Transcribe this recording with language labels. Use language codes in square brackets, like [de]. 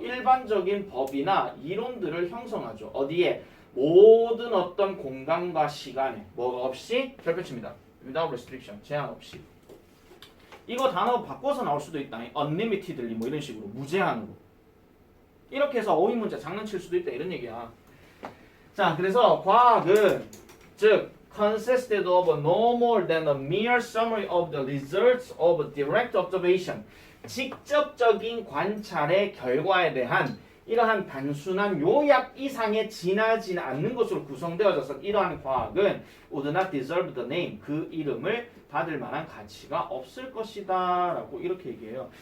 [ko] 일반적인 법이나 이론들을 형성하죠. 어디에? 모든 어떤 공간과 시간에 뭐가 없이 별표칩니다. without restriction 제한 없이. 이거 단어 바꿔서 나올 수도 있다. unlimitedly 뭐 이런 식으로 무제한으로. 이렇게 해서 어휘 문제 장난칠 수도 있다 이런 얘기야. 자, 그래서 과학은 즉 [en] consisted of no more than a mere summary of the results of direct observation. [ko] 직접적인 관찰의 결과에 대한 이러한 단순한 요약 이상에 지나지 않는 것으로 구성되어져서 이러한 과학은 [en] would not deserve the name. [ko] 그 이름을 받을 만한 가치가 없을 것이다 라고 이렇게 얘기해요.